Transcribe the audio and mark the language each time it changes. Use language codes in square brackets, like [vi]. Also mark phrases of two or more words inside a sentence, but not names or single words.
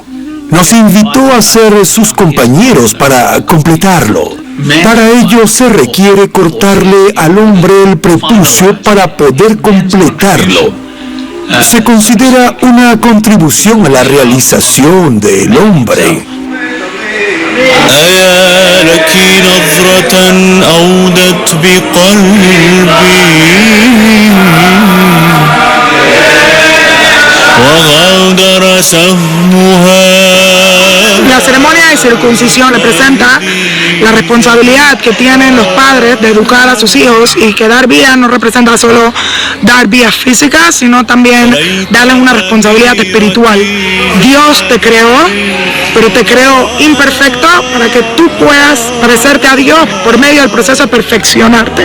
[es] Nos invitó a ser sus compañeros para completarlo. Para ello se requiere cortarle al hombre el prepucio para poder completarlo. Se considera una contribución a la realización del hombre. [ar] أيا لك نظرة أودت بقلبي وغادر سهمها. [es] La ceremonia de circuncisión representa la responsabilidad que tienen los padres de educar a sus hijos, y que dar vida no representa solo dar vida física, sino también darles una responsabilidad espiritual. Dios te creó, pero te creó imperfecto para que tú puedas parecerte a Dios por medio del proceso de perfeccionarte.